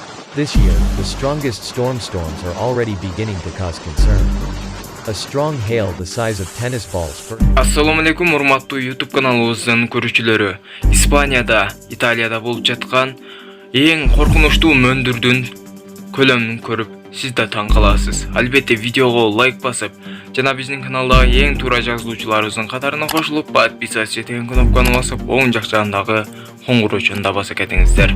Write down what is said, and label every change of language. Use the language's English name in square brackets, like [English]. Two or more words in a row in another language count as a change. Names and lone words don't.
[English] This year, the strongest storms are already beginning to cause concern. A strong hail the size of tennis balls for [Arabic] السلام عليكم [Kyrgyz] урматтуу YouTube каналыбыздын көрүүчүлөрү. Испанияда, Италияда болуп жаткан эң коркунучтуу мөндүрдүн көлөмүн көрүп, сиз да таң каласыз. Албетте видеого лайк басып, жана биздин каналдагы эң туура жазылуучуларыбыздын катарына кошулуп, подписаться деген кнопканы басып, оң жак жагындагы коңгуроочуну да баса кетиңиздер.